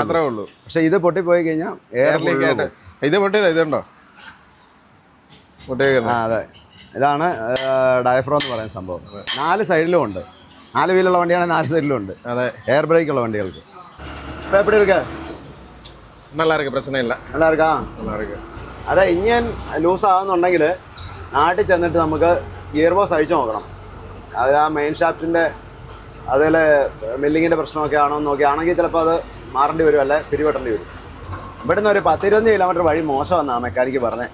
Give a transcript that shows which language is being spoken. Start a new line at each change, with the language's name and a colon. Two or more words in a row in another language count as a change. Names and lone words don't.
Malayalam: അത്രേ ഉള്ളൂ. പക്ഷെ ഇത് പൊട്ടിപ്പോയി കഴിഞ്ഞാൽ എയർ ലീക്ക് ആയിട്ട് ഇത് പൊട്ടിയത് ഇതുണ്ടോ പൊട്ടിയേക്കുന്നത്. ആ അതെ, ഇതാണ് ഡയഫ്രം എന്ന് പറയുന്ന സംഭവം. 4 സൈഡിലും ഉണ്ട്. 4 വീലുള്ള വണ്ടിയാണെങ്കിൽ 4 സൈഡിലും ഉണ്ട്. അതെ, എയർ ബ്രേക്ക് ഉള്ള വണ്ടികൾക്ക്.
Tamil: இப்பம் எப்படி இருக்க? நல்லா இருக்கு, பிரச்சனை இல்லை. நல்லா இருக்கா? நல்லா இருக்கு.
Malayalam: അതെ, ഇഞ്ചൻ ലൂസ് ആകുന്നുണ്ടെങ്കിൽ നാട്ടിൽ ചെന്നിട്ട് നമുക്ക് ഗിയർ ബോക്സ് അഴിച്ചു നോക്കണം. അത് ആ മെയിൻ ഷാഫ്റ്റിൻ്റെ അതിൽ മില്ലിങ്ങിൻ്റെ പ്രശ്നമൊക്കെ ആണോ എന്ന് നോക്കിയാണെങ്കിൽ ചിലപ്പോൾ അത് മാറേണ്ടി വരും, അല്ലെ പിരിവെട്ടേണ്ടി വരും. ഇവിടുന്ന് ഒരു 10-20 കിലോമീറ്റർ വഴി മോശമെന്നാണ് മെക്കാനിക്ക് പറഞ്ഞത്.